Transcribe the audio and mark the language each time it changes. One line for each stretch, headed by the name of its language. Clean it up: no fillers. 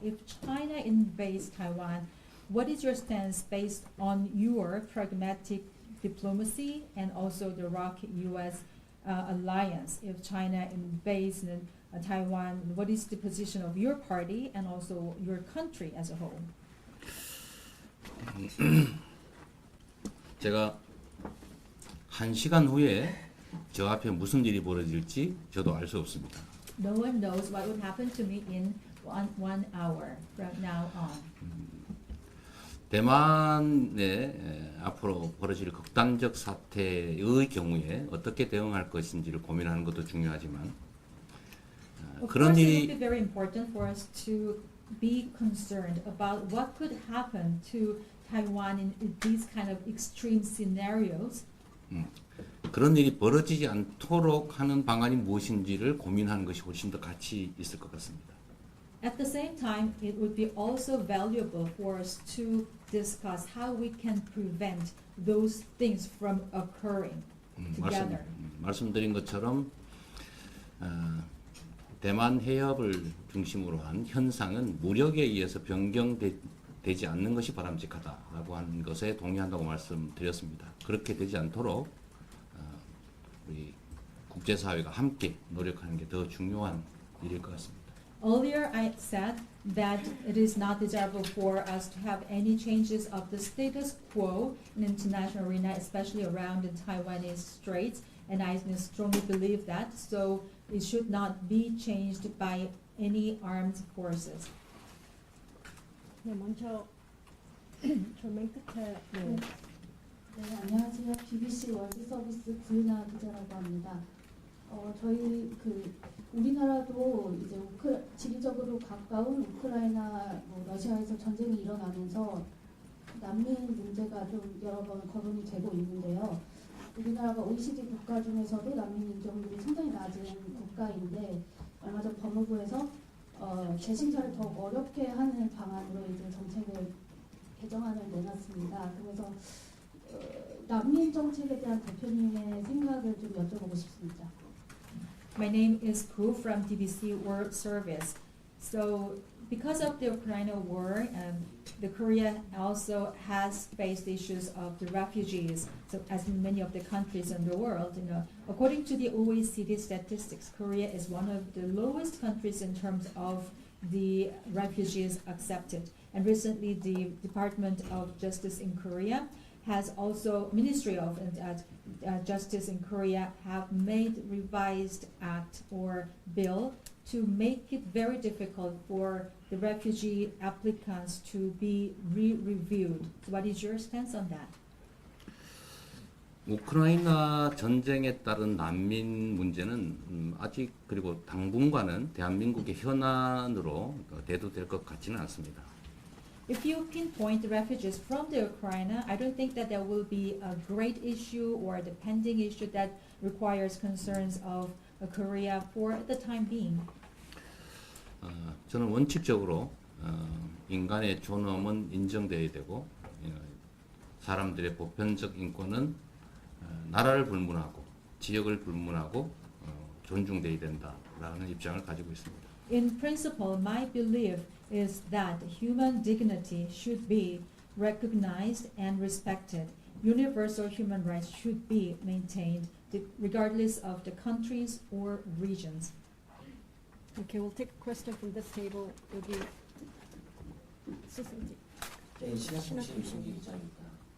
English: If China invades Taiwan, what is your stance based on your pragmatic diplomacy and also the ROC-US alliance? If China invades Taiwan, what is the position of your party and also your country as a whole?
Korean: 제가 1시간 후에 저 앞에 무슨 일이 벌어질지 저도 알 수 없습니다.
English: No one knows what would happen to me in one hour from now on.
Korean: 대만에 앞으로 벌어질 극단적 사태의 경우에 어떻게 대응할 것인지를 고민하는 것도 중요하지만 그런
English: It
Korean: 일이
English: would be very important for us to be concerned about what could happen to Taiwan in these kind of extreme scenarios.
Korean: 그런 일이 벌어지지 않도록 하는 방안이 무엇인지를 고민하는 것이 훨씬 더 가치 있을 것 같습니다.
English: At the same time, it would be also valuable for us to discuss how we can prevent those things from occurring together.
Korean: 말씀드린 것처럼 대만 해협을 중심으로 한 현상은 무력에 의해서 변경되지 않는 것이 바람직하다라고 하는 것에 동의한다고 말씀드렸습니다. 그렇게 되지 않도록 우리 국제사회가 함께 노력하는 게 더 중요한 일일 것 같습니다.
English: Earlier, I said that it is not desirable for us to have any changes of the status quo in international arena, especially around the Taiwanese Straits, and I strongly believe that. So it should not be changed by any armed forces.
Korean: 네, 먼저 저 맨 끝에 네. 네, 안녕하세요. BBC 월드 서비스 구윤아 기자라고 합니다. 저희 우리나라도 이제 지리적으로 가까운 우크라이나, 러시아에서 전쟁이 일어나면서 난민 문제가 좀 여러 번 거론이 되고 있는데요. 우리나라가 OECD 국가 중에서도 난민 인정률이 상당히 낮은 국가인데 얼마 전 법무부에서 재심사를 더 어렵게 하는 방안으로 이제 정책을 개정안을 내놨습니다. 그래서 난민 정책에 대한 대표님의 생각을 좀 여쭤보고 싶습니다.
English: My name is Ku from DBC World Service. So, because of the Ukraine war, the Korea also has faced issues of the refugees. So, as many of the countries in the world, according to the OECD statistics, Korea is one of the lowest countries in terms of the refugees accepted. And recently, the Department of Justice in Korea has also, Ministry of Justice in Korea have made revised act or bill to make it very difficult for the refugee applicants to be re-reviewed. So what is your stance on that?
Korean: 우크라이나 전쟁에 따른 난민 문제는 아직 그리고 당분간은 대한민국의 현안으로 대두될 것 같지는 않습니다.
English: If you pinpoint the refugees from the Ukraine, I don't think that there will be a great issue or the pending issue that requires concerns of Korea for the time being.
Korean: 저는 원칙적으로 인간의 존엄은 인정되어야 되고 사람들의 보편적 인권은 나라를 불문하고 지역을 불문하고 존중되어야 된다라는 입장을 가지고 있습니다.
English: In principle, my belief is that human dignity should be recognized and respected. Universal human rights should be maintained regardless of the countries or regions. Okay, we'll take a question from this table.
Korean: 여기 수승지. 네, 신학통신 유승기 기자입니다.